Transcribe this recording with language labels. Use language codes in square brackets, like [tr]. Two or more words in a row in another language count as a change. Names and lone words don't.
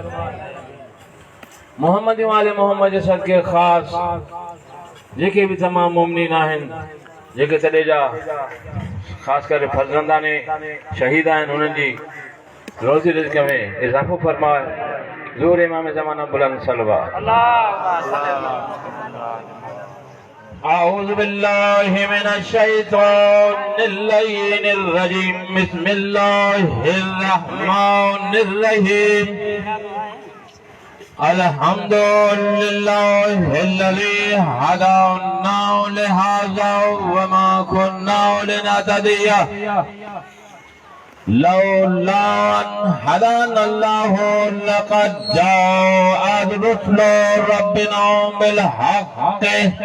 [ar] محمد وآل محمد [sd] जे सदके ख़ास जेके भी तमाम मुमिनीन आहिनि जेके तॾे जा ख़ासि करे फर्ज़ंदाने शहीद आहिनि उन्हनि जी रोज़ी रिज़्क़ में इज़ाफ़ो फरमाए। ज़ूर इमाम ज़माना बुलंद सलवा। [ar] أعوذ بالله من الشيطان الرجيم. بسم الله الرحمن الرحيم. الحمد لله الذي هدانا لهذا وما كنا لنهتدي لولا أن هدانا الله لقد جاءت رسل ربنا بالحق